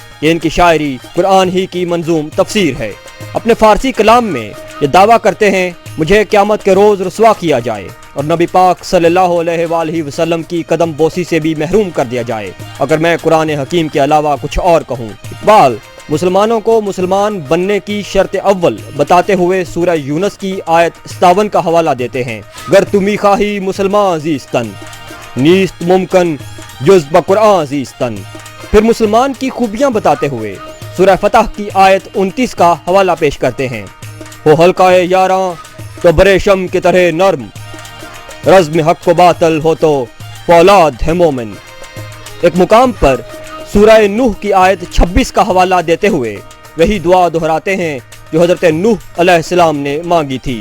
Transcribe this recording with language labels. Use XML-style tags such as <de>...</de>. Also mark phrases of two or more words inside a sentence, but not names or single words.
<ur>یہ ان کی شاعری قرآن ہی کی منظوم تفسیر ہے. اپنے فارسی کلام میں یہ دعویٰ کرتے ہیں مجھے قیامت کے روز رسوا کیا جائے اور نبی پاک صلی اللہ علیہ وآلہ وسلم کی قدم بوسی سے بھی محروم کر دیا جائے اگر میں قرآن حکیم کے علاوہ کچھ اور کہوں. اقبال مسلمانوں کو مسلمان بننے کی شرط اول بتاتے ہوئے سورہ یونس کی آیت 57 کا حوالہ دیتے ہیں.</ur> <fa>گر تمی خواہی مسلمان زیستن نیست ممکن جز بقرآن زیستن.</fa> <ur>پھر مسلمان کی خوبیاں بتاتے ہوئے سورہ فتح کی آیت 29 کا حوالہ پیش کرتے ہیں. ہو حلقہ یاراں تو بریشم کی طرح نرم، رزم حق و باطل ہو تو فولاد ہے مومن. ایک مقام پر سورہ نوح کی آیت 26 کا حوالہ دیتے ہوئے وہی دعا دہراتے ہیں جو حضرت نوح علیہ السلام نے مانگی تھی.</ur>